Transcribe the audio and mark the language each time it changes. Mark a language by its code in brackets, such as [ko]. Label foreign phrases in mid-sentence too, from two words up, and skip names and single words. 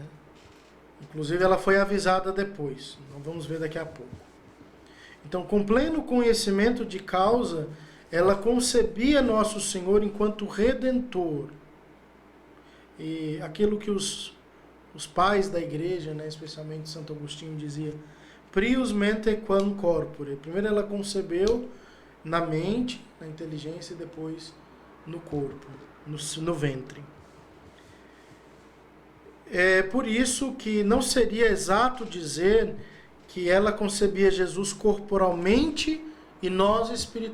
[pt] Inclusive ela foi avisada depois. Nós vamos ver daqui a pouco. Então, com pleno conhecimento de causa, ela concebia Nosso Senhor enquanto Redentor. E aquilo que os pais da igreja, né, especialmente Santo Agostinho, dizia: [la] prius mente quam corpore. [pt] Primeiro ela concebeu na mente, na inteligência, e depois no corpo, no ventre. É por isso que não seria exato dizer que ela concebia Jesus corporalmente e nós espiritualmente.